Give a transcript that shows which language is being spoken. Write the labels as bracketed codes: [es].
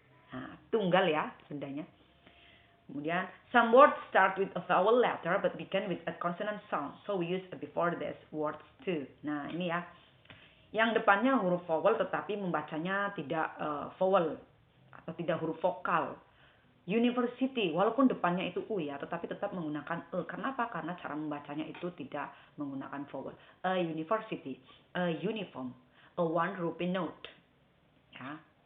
[id] Nah, tunggal ya bendanya. [en] Kemudian, some words start with a vowel letter but begin with a consonant sound. So we use before this words too. [id] Nah, ini ya. Yang depannya huruf vowel tetapi membacanya tidak vowel atau tidak huruf vokal. University, walaupun depannya itu U ya, tetapi tetap menggunakan Karena apa? Karena cara membacanya itu tidak menggunakan vowel. [en] A university, a uniform, a one rupee note. [id] Ya.